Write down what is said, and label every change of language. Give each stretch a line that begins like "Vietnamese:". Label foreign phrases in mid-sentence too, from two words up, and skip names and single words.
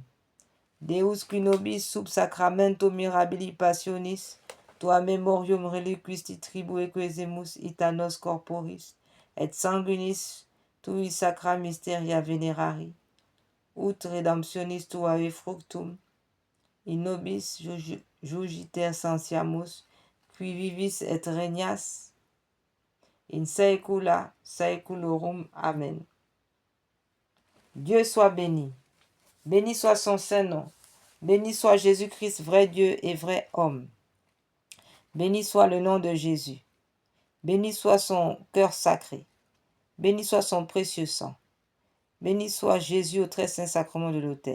Latin: Deus qui nobis sub sacramento mirabili passionis, tua memorium reliquisti tribue quesemus ita nos corporis, et sanguinis tui sacra mysteria venerari, ut redemptionis tuae fructum, in nobis jugiter sensiamus, qui vivis et regnas, in saecula saeculorum.
French: Amen. Dieu soit béni. Béni soit son saint nom. Béni soit Jésus-Christ, vrai Dieu et vrai homme. Béni soit le nom de Jésus. Béni soit son cœur sacré. Béni soit son précieux sang. Béni soit Jésus au très saint sacrement de l'autel.